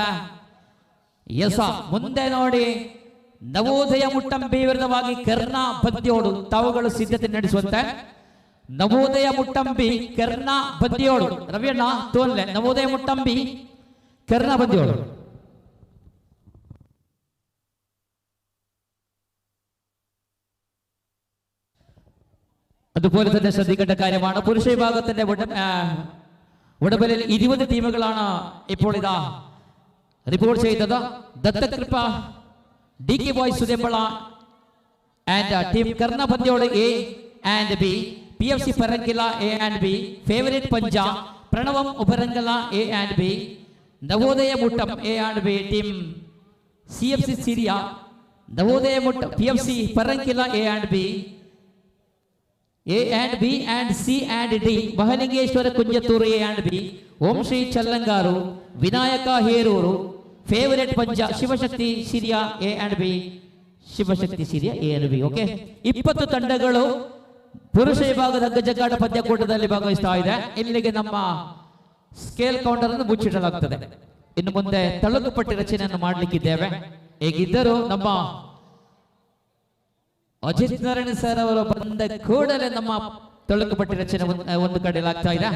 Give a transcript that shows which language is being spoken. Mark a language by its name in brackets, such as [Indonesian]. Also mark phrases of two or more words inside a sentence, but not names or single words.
[Kannada] ಮುಂದೆ ನೋಡಿ, ನವೋದಯ ಮುಟ್ಟಂಬಿ ವಿರುದ್ಧವಾಗಿ ಕರ್ನಾ ಬದ್ಯೋಡು. ತಾವುಗಳು ಸಿದ್ಧತೆ ನಡೆಸುವಂತೆ. ನವೋದಯ ಮುಟ್ಟಂಬಿ ಕರ್ನಾ ಬದ್ಯೋಡು. ರವಿಯಣ್ಣ ತೋನ್ಲೆ. ನವೋದಯ ಮುಟ್ಟಂಬಿ ಕರ್ನಾ ಬದ್ಯೋಡು. [Malayalam] അതുപോലെ തന്നെ ശ്രദ്ധിക്കേണ്ട കാര്യമാണ്, പുരുഷ വിഭാഗത്തിന്റെ ഉടമ്പലിൽ 20 ടീമുകളാണ് ഇപ്പോൾ ഇതാ റിപ്പോർട്ട് ചെയ്തത്. ദത്തകൃപ, DK ബോയ്സ് സുദേമ്പള ആൻഡ് ടീം കർണ പന്ത്യോട് [English] A and B, [Malayalam] PFC പരങ്കില [English] A and B, [Malayalam] ഫേവറേറ്റ് പഞ്ച പ്രണവം ഉപരങ്കല [English] A and B, [Malayalam] നവോദയ മുട്ടം [English] A and B, [Malayalam] ടീം CFC സിരിയ, നവോദയ മുട്ടം PFC പരങ്കില [English] A and B, A and B and C and D, [Kannada] ಮಹಲಿಂಗೇಶ್ವರ ಕುಂಜತ್ತೂರು [English] A and B, [Kannada] ಓಂ ಶ್ರೀ ಚಲ್ಲಂಗಾರು, ವಿನಾಯಕ ಹೇರೂರು, ಫೇವರೇಟ್ ಪಂಜ ಶಿವಶಕ್ತಿ ಸಿರಿಯ [English] A and B, [Kannada] ಶಿವಶಕ್ತಿ ಸಿರಿಯ [English] A and B. [Kannada] ಓಕೆ, 20 ತಂಡಗಳು ಪುರುಷ ವಿಭಾಗದ ಹಗ್ಗಜಗ್ಗಾಟ ಪಂದ್ಯಕೂಟದಲ್ಲಿ ಭಾಗವಹಿಸ್ತಾ ಇದೆ. ಇಲ್ಲಿಗೆ ನಮ್ಮ [English] scale counter [Kannada] ಅನ್ನು ಮುಚ್ಚಿಡಲಾಗುತ್ತದೆ. ಇನ್ನು ಮುಂದೆ ತಳುಕು ಪಟ್ಟಿ ರಚನೆಯನ್ನು ಮಾಡಲಿಕ್ಕಿದ್ದೇವೆ. ಹೇಗಿದ್ದರೂ ನಮ್ಮ ಅಜಿತ್ ನಾರಾಯಣ ಸರ್ ಅವರು ಬಂದ ಕೂಡಲೇ ನಮ್ಮ ತಳುಕು ಪಟ್ಟಿ ರಚನೆ ಒಂದು ಕಡೆಯಲ್ಲಾಗ್ತಾ ಇದೆ.